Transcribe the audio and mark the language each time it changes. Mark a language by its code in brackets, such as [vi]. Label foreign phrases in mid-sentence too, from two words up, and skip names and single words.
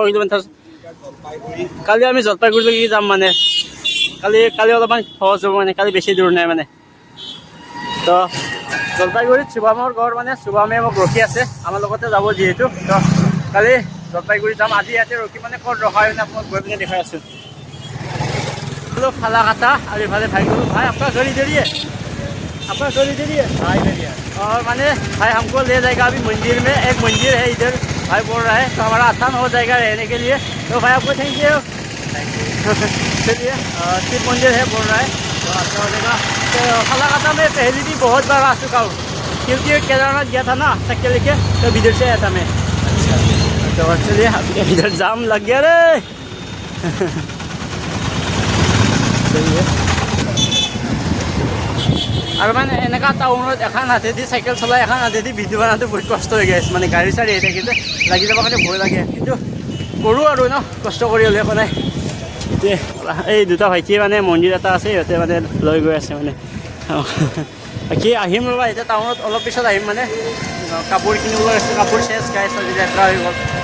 [as] কিলোমিটাৰ কালি আমি জলপাইগুৰিলৈকে যাম মানে কালি অলপমান সহজ হ'ব মানে কালি বেছি দূৰ নাই মানে তো জলপাইগুৰিত শুভামৰ ঘৰ মানে শুভামে মোক ৰখি আছে আমাৰ লগতে যাব যিহেতু তো কালি জলপাইগুৰি যাম আজি ইয়াতে ৰখি মানে ক'ত ৰখা হয় আপোনাক গৈ পিনে দেখাই আছোঁ [hi] ফালাকাটা और इफाले भाई को भाई आपका घर इधर ही है आपका घर इधर ही है और माने भाई हमको ले जाएगा अभी मंदिर में एक मंदिर है इधर भाई बोल रहा है तो हमारा आसान हो जाएगा रहने के लिए तो भाई आपको [en] thank you [hi] चलिए शिव मंदिर है बोल रहा है तो अच्छा हो जाएगा तो फालाकाटा में पहले भी बहुत बार आ चुका हूँ क्योंकि केदारनाथ गया था ना साइकिल लेके तो इधर से आया था मैं तो चलिए इधर जाम लग गया रे और मैंने [as] एनेका टाउনত এখন হাতেদি চাইকেল চলাই এখন হাতেদি ভিডিঅ' বনাওঁতে বহুত কষ্ট হৈ গৈছে মানে গাড়ী চাড়ী আহি থাকিলে লাগি যাব কাৰণে ভয় লাগে কিন্তু কৰোঁ আৰু ন কষ্ট কৰি হ'লে একো নাই এই দুটা ভাইটিয়ে মানে মন্দিৰ এটা আছে সিহঁতে মানে লৈ গৈ আছে মানে বাকী আহিম ৰ'বা এতিয়া টাউনত অলপ পিছত আহিম মানে কাপোৰ কিনিবলৈ আছে কাপোৰ চেঞ্জ গাইছ আজি লেতেৰা হৈ গ'ল